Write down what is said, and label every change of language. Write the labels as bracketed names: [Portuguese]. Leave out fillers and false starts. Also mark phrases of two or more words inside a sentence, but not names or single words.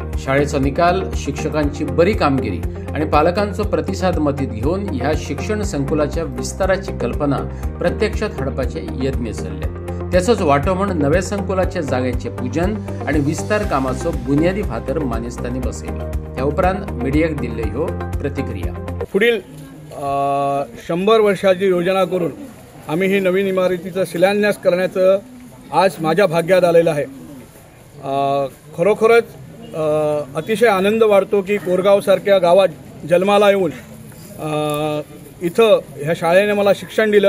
[Konkani] शाळेचो निकाल, शिक्षकांची बरी कामगिरी आणि पालकांचो प्रतिसाद मतीत घेऊन ह्या शिक्षण संकुलाच्या विस्ताराची कल्पना प्रत्यक्षात हाडपाचे यत्न चल्ले। त्याचोच वाटो म्हणून नवे संकुलाच्या जागेचे पूजन आणि विस्तार कामाचो बुनियादी फातर मानेस्तांनी बसयलो। त्या उपरांत मिडियाक दिल्ले ह्यो प्रतिक्रिया। [Marathi] पुढील 100 वर्षाची योजना करून आम्ही ही नवीन इमारतीचा शिलान्यास करण्याचं आज माझ्या भाग्यात आलेलं आहे। खरोखरच अतिशय आनंद वाटतो की कोरगावसारख्या गावात जन्माला येऊन इथं ह्या शाळेने मला शिक्षण दिलं।